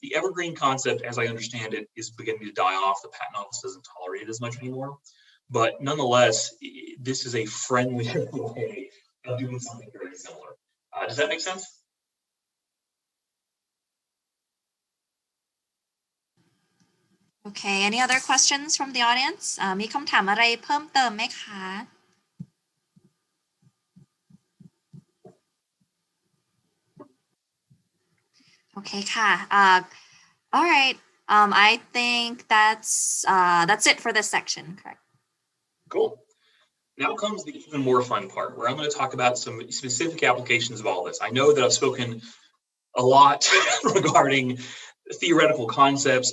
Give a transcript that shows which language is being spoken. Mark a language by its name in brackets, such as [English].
[English] The evergreen concept, as I understand it, is beginning to die off. The patent office doesn't tolerate it as much anymore. But nonetheless, this is a friendly way of doing something very similar. Does that make sense? Okay, any other questions from the audience? [Thai] มีคำถามอะไรเพิ่มเติมไหมคะ Okay ค่ะ [English] all right. I think that's it for this section, correct? Cool. Now comes the even more fun part, where I'm going to talk about some specific applications of all this. I know that I've spoken a lot regarding theoretical concepts.